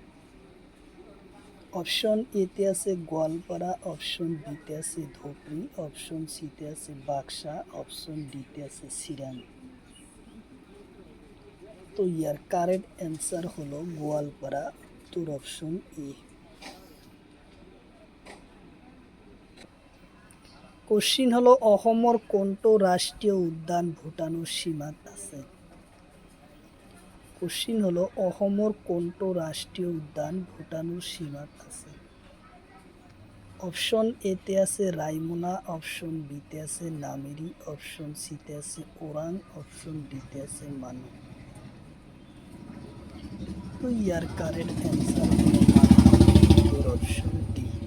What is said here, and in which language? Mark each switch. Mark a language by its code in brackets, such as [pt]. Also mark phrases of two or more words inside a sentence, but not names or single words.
[bn] অপশন এতে আছে গোয়ালপাড়া, অপশন বিতে আছে ধুবড়ী, অপশন সিতে আছে বাক্সা, অপশন ডিতে আছে চিরাং। তো ইয়ার [en] correct answer [bn] হলো গোয়ালপাড়া, উত্তর অপশন এ। [as] কোশ্চিন হলো অসমৰ কোনটো রাষ্ট্রীয় উদ্যান ভুটানৰ সীমাত আছে? কোশ্চিন হলো অসমৰ কোনটো রাষ্ট্রীয় উদ্যান ভুটানৰ সীমাত আছে? [bn] অপশন এতে আছে রায়মনা, অপশন বিতে আছে নামেরি, অপশন সিতে আছে ওরাং, অপশন ডিতে আছে মানু। তো ইয়ার [en] correct answer [bn] হলো উত্তর অপশন ডি।